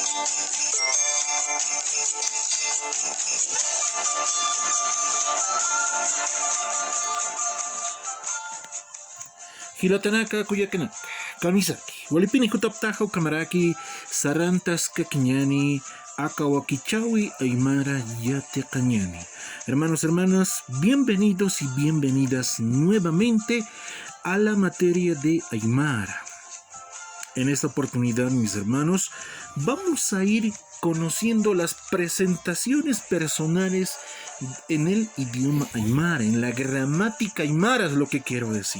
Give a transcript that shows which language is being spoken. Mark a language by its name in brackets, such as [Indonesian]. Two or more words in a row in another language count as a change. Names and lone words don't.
[Aymara] Hilatanaka kuyakanaka, kamisaki, walipini kutaptajo kamaraki, sarantas kakiñani, akawakichawi aymara yate cañani. [Spanish] Hermanos, hermanas, bienvenidos y bienvenidas nuevamente a la materia de Aymara. En esta oportunidad, mis hermanos, vamos a ir conociendo las presentaciones personales en el idioma aymara, en la gramática aymara es lo que quiero decir.